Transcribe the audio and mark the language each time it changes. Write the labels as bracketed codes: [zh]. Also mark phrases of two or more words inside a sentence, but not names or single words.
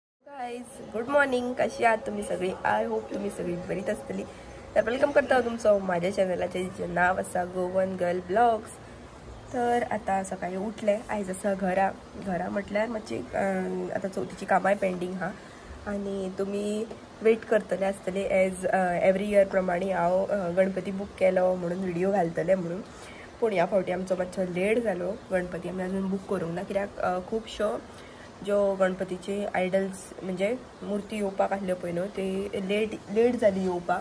[en] guys good morning. [mr] कशी आहात तुम्ही सगळी? [en] I hope [mr] तुम्ही सगळी बरीच असतली. तर वेलकम करता तुमचं माझ्या चॅनलला, ज्याचं नाव असा गोवन गर्ल ब्लॉग्स. तर आता सकाळी उठले. [kok] आज असं घरा म्हटल्यार मातशी आता चवथीची कामां पेंडींग हा आणि तुम्ही वेट करतले आसतले [en] as every year [kok] प्रमाणे हांव गणपती बूक केलो म्हणून व्हिडिओ घालतले म्हणून. पूण ह्या फावटी आमचो मातसो लेट जालो. गणपती आमी अजून बूक करूंक ना, कित्याक खुबश्यो ज्यो गणपतीचे आयडल्स म्हणजे मुर्ती येवपाक आसल्यो पळय न्हू, ते लेट जाली येवपाक.